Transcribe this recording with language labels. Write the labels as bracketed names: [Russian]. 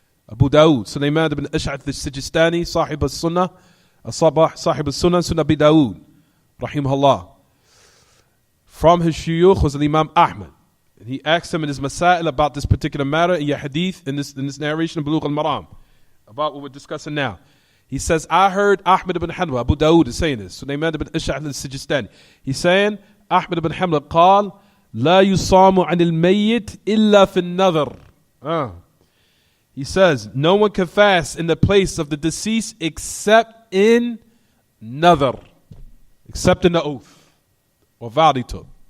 [English] Abu Dawood, Sulaiman ibn Ash'ath al-Sijistani, Sahib al-Sunnah, Sahib al-Sunnah, Sunnah Abi Dawood, rahimahullah. From his shuyukh was Imam Ahmad. And he asked him in his masail about this particular matter in your hadith, in this narration of Buloogh Al-Maraam, about what we're discussing now. He says, I heard Ahmad ibn Hanbal, Abu Dawood is saying this, Sulaiman ibn Ash'ath al-Sijistani. He's saying, Ahmad ibn Hanbal [Arabic] قال, لا يصام عن الميت إلا في النذر. [English] He says, no one can fast in the place of the deceased except in nadhr, except in the oath or vow he took.